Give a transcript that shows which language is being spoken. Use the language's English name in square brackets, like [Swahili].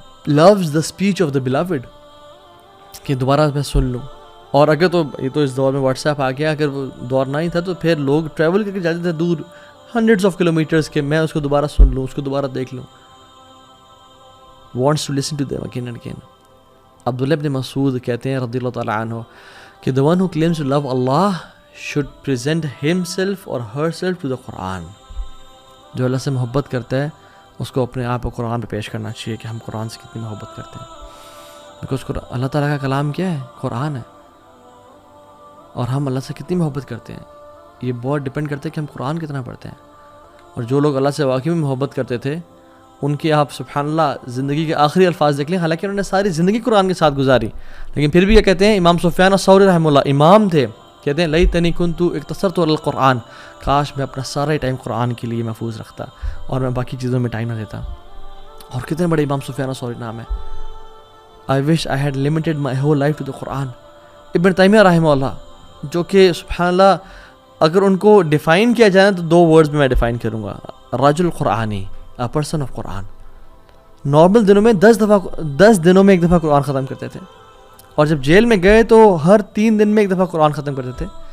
[English] loves the speech of the beloved، [Urdu] کہ دوبارہ میں سن لوں. اور اگر تو یہ تو اس دور میں واٹس ایپ آ گیا، اگر وہ دور نہ ہی تھا تو پھر لوگ ٹریول کر کے جاتے تھے دور [English] hundreds of kilometres [Urdu] کے، میں اس کو دوبارہ سن لوں، اس کو دوبارہ دیکھ لوں. [English] wants to listen to them again and again. [Urdu] عبداللہ ابن مسعود کہتے ہیں رضی اللہ تعالیٰ عنہ کہ [English] the one who claims to love Allah should present himself or herself to the Quran. [Urdu] جو اللہ سے محبت کرتا ہے اس کو اپنے آپ کو قرآن پہ پیش کرنا چاہیے کہ ہم قرآن سے کتنی محبت کرتے ہیں. بیکاز اللہ تعالیٰ کا کلام کیا ہے؟ قرآن ہے. اور ہم اللہ سے کتنی محبت کرتے ہیں یہ بہت ڈپینڈ کرتا ہے کہ ہم قرآن کتنا پڑھتے ہیں. اور جو لوگ اللہ سے واقعی میں محبت کرتے تھے ان کی آپ سبحان اللہ زندگی کے آخری الفاظ دیکھ لیں، حالانکہ انہوں نے ساری زندگی قرآن کے ساتھ گزاری، لیکن پھر بھی یہ کہتے ہیں. امام سفیان الثوری رحمہ اللہ امام تھے، کہتے ہیں [Arabic] لیتنی کنت اقتصرت علی القرآن، [Urdu] کاش میں اپنا سارا ٹائم قرآن کے لیے محفوظ رکھتا اور میں باقی چیزوں میں ٹائم نہ دیتا. اور کتنے بڑے امام سفیان الثوری نام ہے. [English] I wish I had limited my whole life to the Quran. [Urdu] ابن تیمیہ رحمہ اللہ، جو کہ سبحان اللہ اگر ان کو ڈیفائن کیا جائے تو 2 ورڈز میں ڈیفائن کروں گا، [Arabic] رجل قرآنی، [English] a person of [Urdu] Quran. Normal دنوں میں 10 دنوں میں ایک دفعہ قرآن ختم کرتے تھے، اور جب جیل میں گئے تو ہر 3 دن میں ایک دفعہ قرآن ختم کرتے تھے.